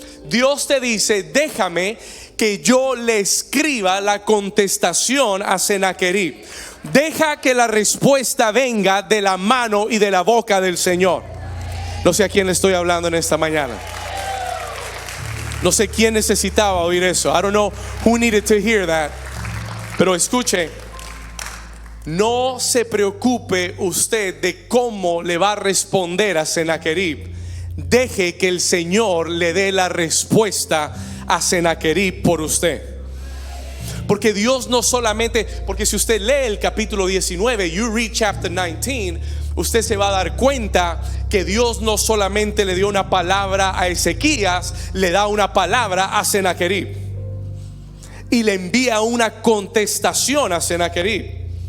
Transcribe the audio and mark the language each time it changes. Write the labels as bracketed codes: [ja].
[es] Dios te dice: déjame que yo le escriba la contestación a Sennacherib. Deja que la respuesta venga de la mano y de la boca del Señor. No sé a quién le estoy hablando en esta mañana. No sé quién necesitaba oír eso. [en] I don't know who needed to hear that. [es] Pero escuche, no se preocupe usted de cómo le va a responder a Sennacherib. Deje que el Señor le dé la respuesta a Sennacherib por usted. Porque Dios no solamente, porque si usted lee el capítulo 19, [en] you read chapter 19, [es] usted se va a dar cuenta que Dios no solamente le dio una palabra a Ezequías, le da una palabra a Sennacherib y le envía una contestación a Sennacherib.